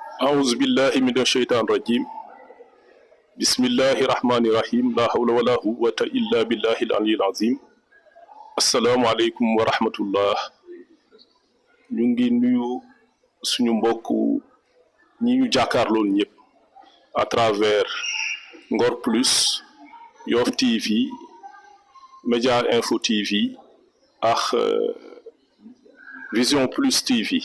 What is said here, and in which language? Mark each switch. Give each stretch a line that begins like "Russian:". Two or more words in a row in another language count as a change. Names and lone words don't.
Arabic: أعوذ بالله من الشيطان الرجيم بسم الله الرحمن الرحيم لا حول ولا قوة إلا بالله العلي العظيم السلام عليكم ورحمة الله
Wolof: ñu ngi nuyu suñu mbokk ñi ñu jàkkaarlool ñëpp
French: à travers
Arabic: Ngor Plus Yoff TV Média Info TV ak Vision Plus TV